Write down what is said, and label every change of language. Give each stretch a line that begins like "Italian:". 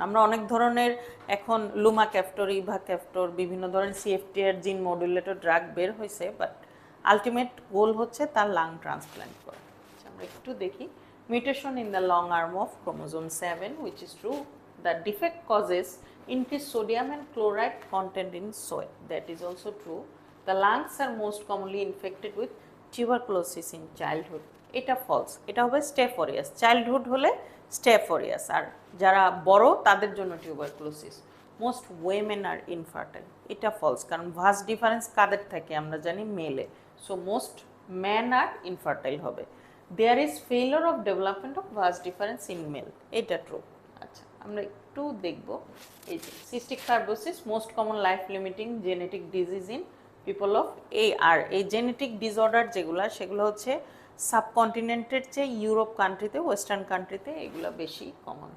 Bangla: আমরা অনেক ধরনের এখন লুমা ক্যাফটোর, ইভা ক্যাফটোর, বিভিন্ন ধরনের সিএফটিআর জিন মডুলেটর ড্রাগ বের হয়েছে, বাট আলটিমেট গোল হচ্ছে তার লাং ট্রান্সপ্লান্ট করা। আমরা একটু দেখি
English: mutation in the long arm of chromosome 7, which is true. The defect causes increased sodium and chloride content in soil, that is also true. The lungs are most commonly infected with tuberculosis in childhood,
Bangla: এটা false, এটা হবে staph aureus, childhood হলে staph aureus, আর যারা বড় তাদের জন্য tuberculosis.
English: most women are infertile,
Bangla: এটা false, কারণ ভাস ডিফারেন্স কাদের থাকে আমরা জানি, মেলে,
English: So most men are infertile হবে। There is failure of development of vas deferens in male,
Bangla: এটা ট্রু। আচ্ছা, আমরা একটু দেখব এই যে cystic fibrosis
English: most common life limiting genetic disease in people of
Bangla: আর এই জেনেটিক ডিসঅর্ডার যেগুলো, সেগুলো হচ্ছে সাবকন্টিনেন্টের চেয়ে ইউরোপ কান্ট্রিতে, ওয়েস্টার্ন কান্ট্রিতে এগুলো বেশি কমন।